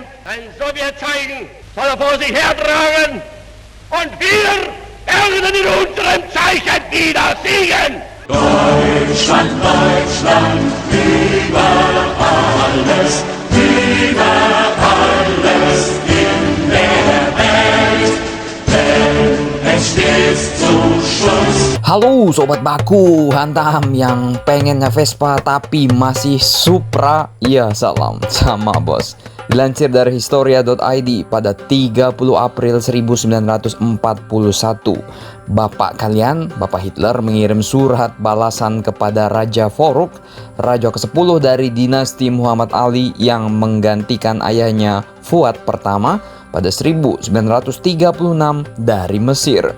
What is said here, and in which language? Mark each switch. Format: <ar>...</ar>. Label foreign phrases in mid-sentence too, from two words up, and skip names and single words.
<de>Ein Sowjetzeichen soll er vor sich hertragen und wir werden in unserem Zeichen wieder siegen. Deutschland, Deutschland, über alles in der Welt, denn es steht zu Schutz.</de> <id>Halo Sobat Baku, hantam yang pengennya Vespa tapi masih Supra. Ya salam sama bos. Dilansir dari Historia.id pada 30 April 1941, bapak kalian, Bapak Hitler, mengirim surat balasan kepada Raja Farouk, raja ke-10 dari dinasti Muhammad Ali yang menggantikan ayahnya Fuad pertama pada 1936 dari Mesir.</id>